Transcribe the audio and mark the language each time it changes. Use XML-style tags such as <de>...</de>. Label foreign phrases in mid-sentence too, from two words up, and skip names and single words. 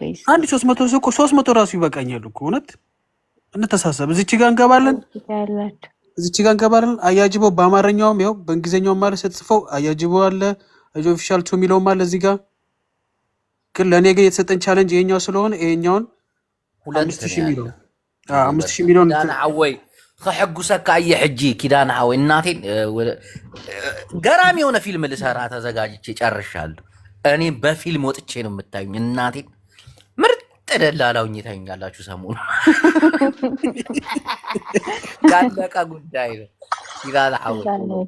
<am>300 ሰው እኮ 300 ራሱ ይበቃኛል እኮ እውነት። እንተሳሰብ። እዚች ጋር እንገባለን፣ እዚች ጋር እንገባለን። አያጅቦ በአማርኛውም ያው በእንግሊዝኛውም ማለት ስትጽፈው አያጅቦ አለ፣</am> <en>official to</en> <am>የሚለውም አለ እዚህ ጋር። ግን ለእኔ ግን የተሰጠኝ ቻለንጅ ይሄኛው ስለሆነ ይሄኛውን 5000 የሚለው 5000 የሚለውን</am> <ti>ኪዳነ ዓወይ ከሕጉሰካ እየ ሕጂ ኪዳነ ዓወይ</ti> <am>እናቴን ገራሚ የሆነ ፊልም ልሰራ ተዘጋጅቼ ጨርሻለሁ። እኔ በፊልም ወጥቼ ነው የምታዩኝ። እናቴን ምርጥ ደላላውኝ ታዩኛላችሁ። ሰሞኑ ያለቀ ጉዳይ ነው። ኪዳነ ዓወይ</am>